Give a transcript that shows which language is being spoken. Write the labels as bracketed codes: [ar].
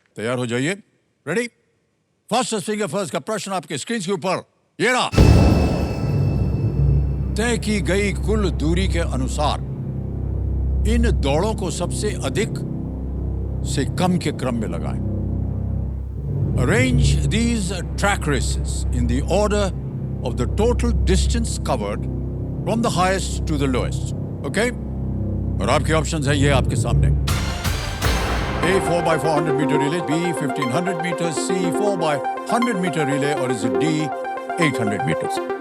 [hi] तैयार हो जाइए, रेडी? फास्टेस्ट फिंगर फर्स्ट का प्रश्न आपके स्क्रीन के ऊपर ये रहा। तय की गई कुल दूरी के अनुसार इन दौड़ों को सबसे अधिक से कम के क्रम में लगाएं। [en] Arrange these track races in the order of the total distance covered from the highest to the lowest. Okay? [hi] और आपके ऑप्शंस हैं ये आपके सामने। [en] A 4x400 meter relay, B 1500 meters, C 4x100 meter relay और is D 800 meters.